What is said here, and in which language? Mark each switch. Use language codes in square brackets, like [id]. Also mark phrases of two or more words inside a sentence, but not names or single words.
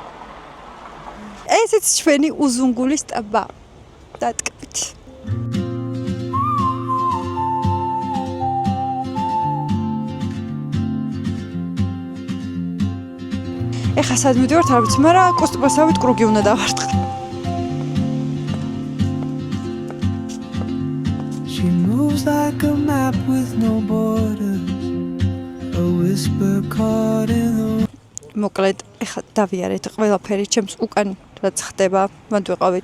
[ka] ესეც ჩვენი უზუნგულის ტბა. დატკბით. ეხლა სად მივდივართ, არ ვიცი, მაგრამ კოსტუბასავით კრუგი უნდა დავარტყა. [en] She moves like a map with no borders. A whisper caught in the [ka] მოკლედ ეხლა დავიარეთ ყველაფერი ჩემს უკან რაც ხდება, მათ ვიყავით.